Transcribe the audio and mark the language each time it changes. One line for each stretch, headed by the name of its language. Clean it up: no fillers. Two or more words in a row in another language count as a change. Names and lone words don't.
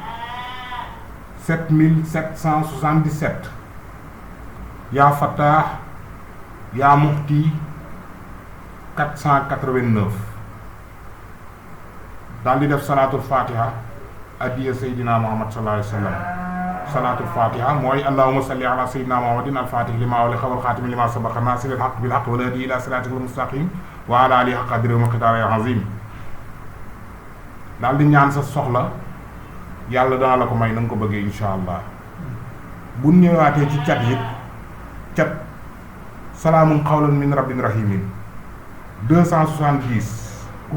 Arabic: 7777 يا فتاح يا معطي 489
Wolof: daal di def
Arabic: صلاة الفاتحة هدية سيدنا محمد صلى الله عليه وسلم صلاة الفاتحة mooy اللهم صل على سيدنا محمد الفاتح لما أغلق والخاتم لما سبق ناصر الحق بالحق والهادي إلى صراطك المستقيم وعلى آله حق قدره ومقداره العظيم
Wolof: daal di ñaan sa soxla yàlla dana la ko may na nga ko bëggee
Arabic: إن شاء الله
Wolof: bu ñëwaatee ci cat yi cat
Arabic: سلام قولا من رب رحيم
Wolof: 270 ku